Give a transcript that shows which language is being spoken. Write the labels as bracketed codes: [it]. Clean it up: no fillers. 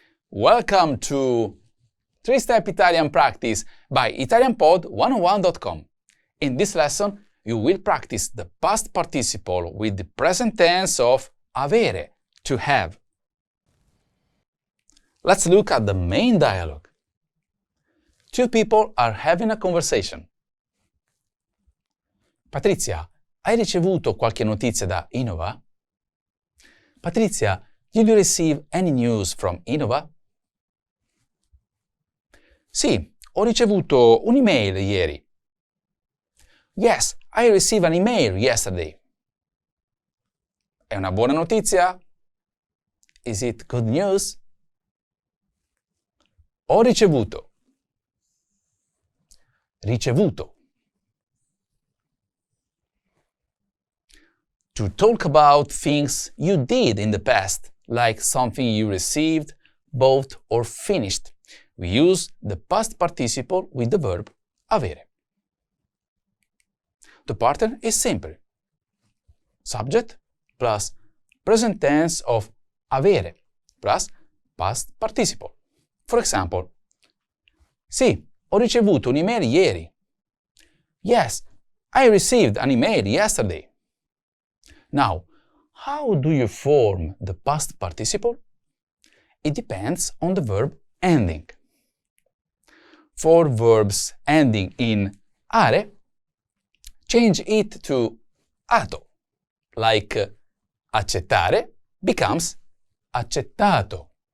[en] Welcome to 3-Step Italian Practice by ItalianPod101.com. In this lesson, you will practice the past participle with the present tense of avere, to have. Let's look at the main dialogue. Two people are having a conversation. [it] Patrizia, hai ricevuto qualche notizia da Innova? [en] Patrizia, did you receive any news from Innova? [it] Sì, ho ricevuto un'email ieri. [en] Yes, I received an email yesterday. [it] È una buona notizia? [en] Is it good news? [it] Ho ricevuto. Ricevuto. [en] To talk about things you did in the past, like something you received, bought, or finished, we use the past participle with the verb avere. The pattern is simple. Subject plus present tense of avere plus past participle. For example, [it] sì, ho ricevuto un'email ieri. [en] Yes, I received an email yesterday. Now, how do you form the past participle? It depends on the verb ending. For verbs ending in are, change it to ato, like accettare becomes accettato.